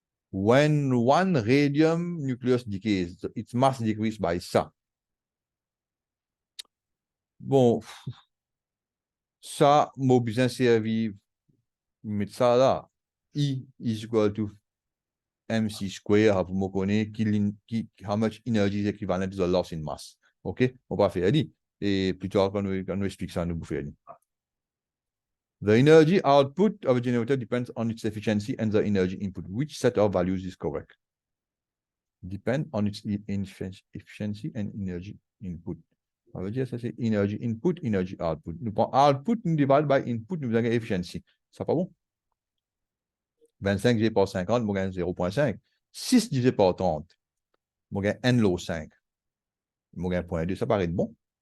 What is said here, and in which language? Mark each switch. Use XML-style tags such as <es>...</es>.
<en>When one radium nucleus decays, its mass decreases by ça.</en> <fr>Bon, ça, m'a besoin servir, mettre ça là.</fr> <en>E is equal to MC square,</en> <fr>pour me connaître</fr> <en>how much energy is equivalent to the loss in mass.</en> <fr>OK? On va faire dit. Et plus tard, quand nous explique ça, nous faire dit.</fr> <en>The energy output of a generator depends on its efficiency and the energy input. Which set of values is correct? Depend on its efficiency and energy input.</en> <fr>Ça veut dire ça c'est</fr> <en>energy input, energy output.</en> <fr>Nous prenons output, nous divisons</fr> <en>by input,</en> <fr>nous avons efficiency. Ça pas bon? 25 divisé par 50, nous gagnons 0.5. 6 divisé par 30, nous gagnons n log 5. Nous gagnons 0.2, ça paraît bon.</fr>